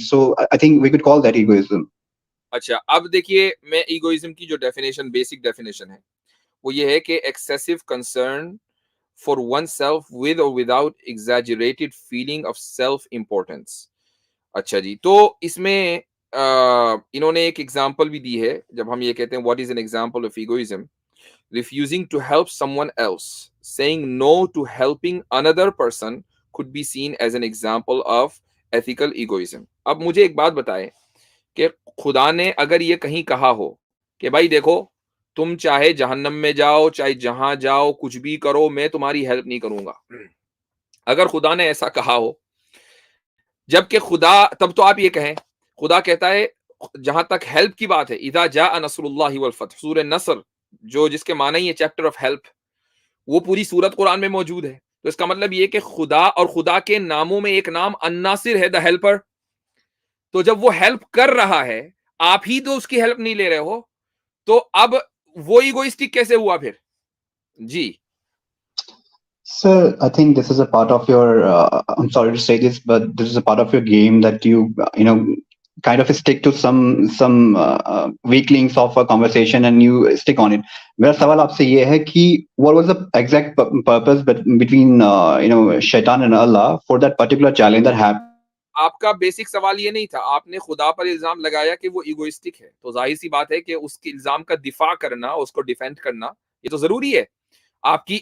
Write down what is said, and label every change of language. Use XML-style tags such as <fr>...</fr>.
<en>So I think we could call that egoism.</en> <ur>اچھا, اب دیکھیے, میں ایگوئزم کی جو ڈیفینیشن, بیسک ڈیفینیشن ہے وہ یہ ہے کہ</ur> <en>Excessive concern for oneself with اور without exaggerated feeling of self importance.</en> <ur>اچھا جی, تو اس میں انہوں نے ایک ایگزامپل بھی دی ہے جب ہم یہ کہتے ہیں</ur> <en>What is an example of egoism. Refusing to help someone else, saying no to helping another person could be seen as an example of ethical egoism.</en> <ur>اب مجھے ایک بات بتائیں کہ خدا نے اگر یہ کہیں کہا ہو کہ بھائی دیکھو تم چاہے جہنم میں جاؤ چاہے جہاں جاؤ کچھ بھی کرو میں تمہاری ہیلپ نہیں کروں گا, اگر خدا نے ایسا کہا ہو, جبکہ خدا, تب تو آپ یہ کہیں خدا کہتا ہے جہاں تک ہیلپ کی بات ہے</ur> <ar>اذا جاء نصر اللہ والفتح,</ar> <ur>سورہ نصر جو جس کے معنی یہ چیپٹر آف ہیلپ, وہ پوری سورت قرآن میں موجود ہے. تو اس کا مطلب یہ کہ خدا اور خدا کے ناموں میں ایک نام الناصر ہے,</ur> <en>The helper.</en> <ur>تو جب وہ ہیلپ کر رہا ہے آپ ہی تو اس کی ہیلپ نہیں لے رہے ہو, تو اب وہ ایگوئسٹک کیسے ہوا پھر؟ جی</ur> <en>Sir, I think this is a part of your, I'm sorry to say this, but this is a part of your game that you kind of stick to some weak links of a conversation and you stick on it.</en> <ur>میرا سوال آپ سے یہ ہے کہ</ur> <en>what was the exact purpose between Shaitan and Allah for that particular challenge that happened?</en> <ur>آپ کا basic سوال یہ نہیں تھا, آپ نے خدا پر الزام لگایا کہ وہ ایگوئسٹک ہے, تو ظاہر سی بات ہے کہ اس کے الزام کا دفاع کرنا, اس کو ڈیفینڈ کرنا یہ تو ضروری ہے آپ کی.</ur>